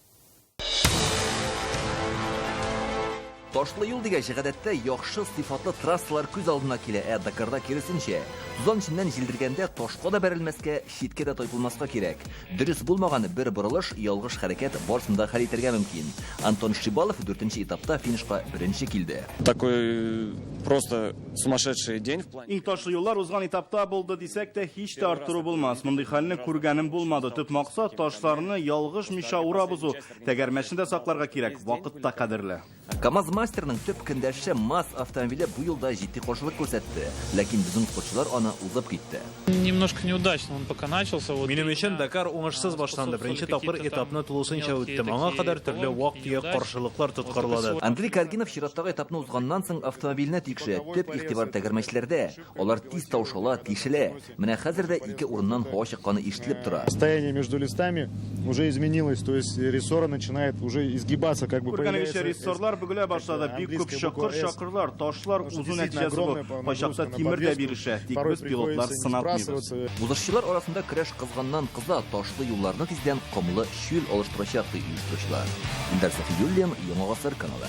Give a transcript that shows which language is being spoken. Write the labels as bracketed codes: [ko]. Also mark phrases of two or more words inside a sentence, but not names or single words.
[tt] Ташлы юл дигәч, гадәттә яхшы сыйфатлы трассалар күз алдына килә, Дакарда киресенчә. Тузан эченнән җилдергәндә ташка да бәрелмәскә, читкә дә тайпылмаска кирәк. Дөрес булмаганы бер борылыш, ялгыш хәрәкәт барсын да хәл итәргә мөмкин. Антон Шибалов 4-нче этапта финишка беренче килде. [ru] Такой просто сумасшедший день в плане. [tt] Иң ташлы юллар узган этапта булды дисәк тә һич тә арттыру булмас. Мондый хәлне күргәнем булмады. Төп максат ташларны ялгыш миша урабызу. Тәгәрмәчендә сакларга кирәк. Вакыт та кадерле. КАМАЗ мастерның төп көндәше МАЗ автомобиле бу юлда җитди каршылык күрсәтте, ләкин безнең спортчылар аны узып китте. [ru] Немножко неудачно он пока начался. [tt] Минем өчен Дакар уңышсыз башланды. Беренче тапкыр этапны тулысынча үтте. Аңа кадәр төрле вак-төяк каршылыклар тоткарлады. Андрей Каргинов чираттагы этапны узганнан соң автомобиленә тикше төп игътибар тәгәрмәчләрдә. Алар тиз таушала, тишелә. Менә хәзер дә 2 урыннан һава чыкканы ишетелеп тора. [ru] Состояние между листами уже изменилось, то есть рессора начинает уже изгибаться, как бы появляется. [tt] Рессорлар бүгелә башлады. Бик күп шакырлар, ташлар узу нәтиҗәсе бу. Кайчакта тимер дә бирешә. Тик без пилотлар сынатмыйбыз. Узышчылар арасында көрәш кызганнан-кыза ташлы юлларны тиздән комлы чүл алыштырачак ди оештыручылар. Илдар Сафиуллин, Яңа Гасыр каналы.